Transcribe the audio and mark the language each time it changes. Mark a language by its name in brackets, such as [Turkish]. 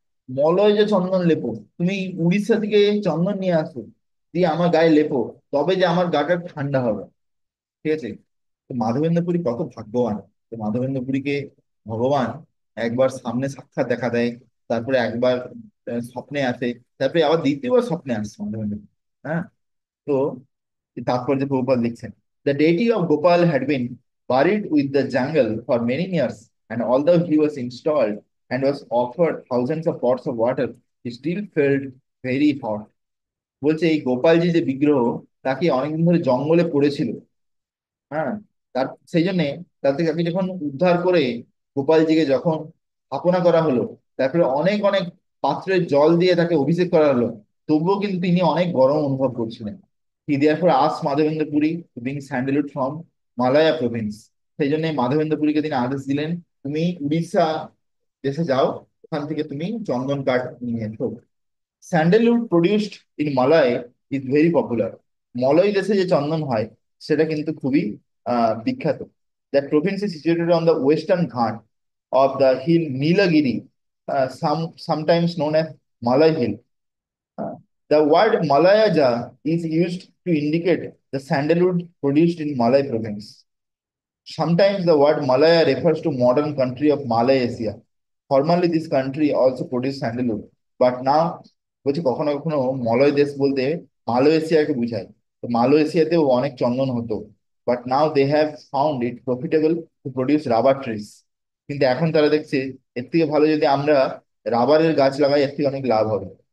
[Bangla] মলয় যে চন্দন লেপো, তুমি উড়িষ্যা থেকে চন্দন নিয়ে আসো, দিয়ে আমার গায়ে লেপো, তবে যে আমার গাটা ঠান্ডা হবে। ঠিক আছে। তো মাধবেন্দ্র পুরী কত ভাগ্যবান। তো মাধবেন্দ্র পুরীকে ভগবান একবার সামনে সাক্ষাৎ দেখা দেয়, তারপরে একবার স্বপ্নে আসে, তারপরে আবার দ্বিতীয়বার স্বপ্নে আসছে মাধবেন্দ্র পুরী। হ্যাঁ। তো তাৎপর্য প্রভুপাদ লিখছেন, [English] The deity of Gopal had been buried with the jungle for many years, and although he was installed and was offered thousands of pots of water, he still felt very hot। [Bangla] বলছে এই গোপালজি যে বিগ্রহ, তাকে অনেকদিন ধরে জঙ্গলে পড়েছিল। হ্যাঁ। তার সেই জন্য তাকে যখন উদ্ধার করে গোপালজিকে যখন স্থাপনা করা হলো, তারপরে অনেক অনেক পাত্রের জল দিয়ে তাকে অভিষেক করা হলো, তবুও কিন্তু তিনি অনেক গরম অনুভব করছিলেন। [English] He therefore asked Madhavendra Puri to bring sandalwood from Malaya province. [Bangla] সেই জন্য মাধবেন্দ্র পুরীকে তিনি আদেশ দিলেন, তুমি উড়িষ্যা দেশে যাও, ওখান থেকে তুমি চন্দন কাঠ নিয়ে এসো। [English] Sandalwood produced in Malay is very popular. [Bangla] Malay দেশে যে চন্দন হয় সেটা কিন্তু খুবই বিখ্যাত। [English] That province is situated on the western Ghat of the hill Nilgiri, sometimes known as Malay Hill. The word Malayaja is used to indicate the sandalwood produced in Malay province. Sometimes the word Malaya refers to modern country of Malaysia. Formerly, this country also produced sandalwood, but now [Bangla] বলছি কখনো কখনো মলয় দেশ বলতে মালয়েশিয়াকে বোঝায়। তো মালয়েশিয়াতেও অনেক চন্দন হতো, [English] But now they have found it profitable to produce rubber trees. [Bangla] কিন্তু এখন তারা দেখছে এর থেকে ভালো যদি আমরা রাবারের গাছ লাগাই, এর থেকে অনেক লাভ হবে।